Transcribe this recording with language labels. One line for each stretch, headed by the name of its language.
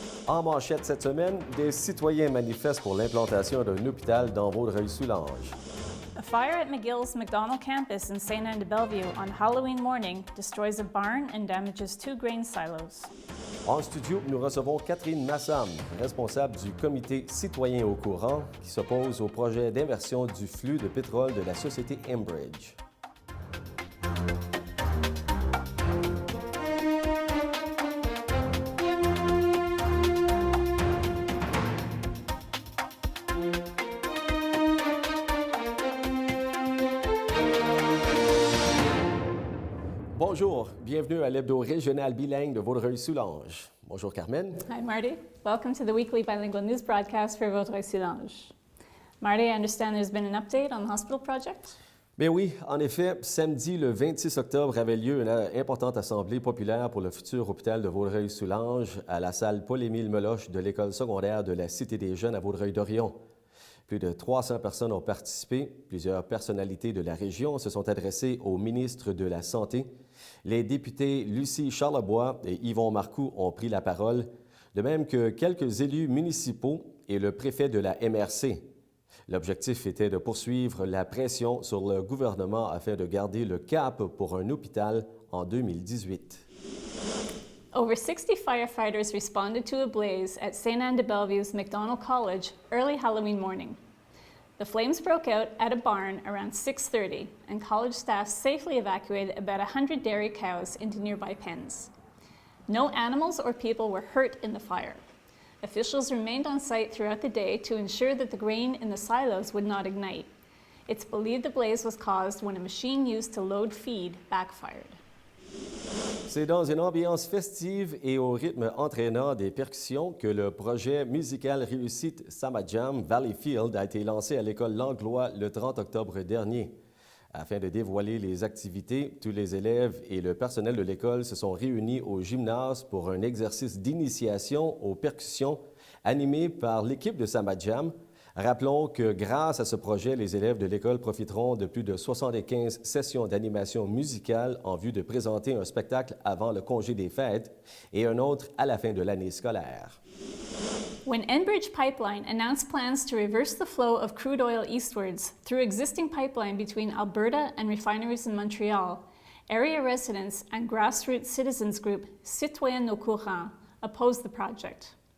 French: En manchette cette semaine, des citoyens manifestent pour l'implantation d'un hôpital dans Vaudreuil-Soulanges.
English: A fire at McGill's McDonald campus in St. Anne de Bellevue on Halloween morning destroys a barn and damages 2 grain silos.
French: En studio, nous recevons Catherine Massam, responsable du comité citoyen au courant, qui s'oppose au projet d'inversion du flux de pétrole de la société Enbridge. Bonjour, bienvenue à l'hebdo régional bilingue de Vaudreuil-Soulanges. Bonjour Carmen.
English: Hi Marty, welcome to the weekly bilingual news broadcast for Vaudreuil-Soulanges. Marty, I understand there's been an update on the hospital project?
French: Bien oui, en effet, samedi le 26 octobre avait lieu une importante assemblée populaire pour le futur hôpital de Vaudreuil-Soulanges à la salle Paul-Émile Meloche de l'école secondaire de la Cité des Jeunes à Vaudreuil-Dorion. Plus de 300 personnes ont participé. Plusieurs personnalités de la région se sont adressées au ministre de la Santé. Les députés Lucie Charlebois et Yvon Marcoux ont pris la parole, de même que quelques élus municipaux et le préfet de la MRC. L'objectif était de poursuivre la pression sur le gouvernement afin de garder le cap pour un hôpital en 2018.
English: Over 60 firefighters responded to a blaze at St. Anne de Bellevue's McDonald College early Halloween morning. The flames broke out at a barn around 6:30, and college staff safely evacuated about 100 dairy cows into nearby pens. No animals or people were hurt in the fire. Officials remained on site throughout the day to ensure that the grain in the silos would not ignite. It's believed the blaze was caused when a machine used to load feed backfired.
French: C'est dans une ambiance festive et au rythme entraînant des percussions que le projet musical réussite Summer Jam Valleyfield a été lancé à l'école Langlois le 30 octobre dernier. Afin de dévoiler les activités, tous les élèves et le personnel de l'école se sont réunis au gymnase pour un exercice d'initiation aux percussions animé par l'équipe de Summer Jam. Rappelons que grâce à ce projet, les élèves de l'école profiteront de plus de 75 sessions d'animation musicale en vue de présenter un spectacle avant le congé des fêtes et un autre à la fin de l'année scolaire.
English: When Enbridge Pipeline announced plans to reverse the flow of crude oil eastwards through existing pipeline between Alberta and refineries in Montreal, area residents and grassroots citizens group Citoyens au courant opposed the project.